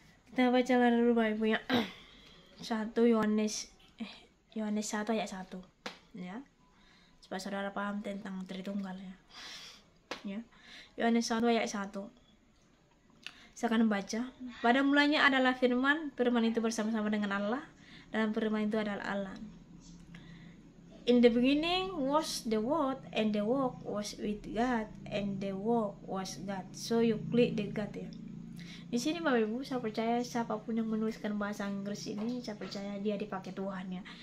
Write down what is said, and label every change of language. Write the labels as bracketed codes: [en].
[id] Kita baca dulu Bapak Ibu ya. 1 Yohanes 1 ayat 1 ya. Supaya saudara paham tentang Tritunggal ya. Ya. Yohanes 1 ayat 1. Saya akan membaca. Pada mulanya adalah firman, firman itu bersama-sama dengan Allah, dan firman itu adalah Allah. [en] In the beginning was the word, and the word was with God, and the word was God. So you click the God ya. [id] Di sini Bapak Ibu, saya percaya siapapun yang menuliskan bahasa Inggris ini, saya percaya dia dipakai Tuhan ya.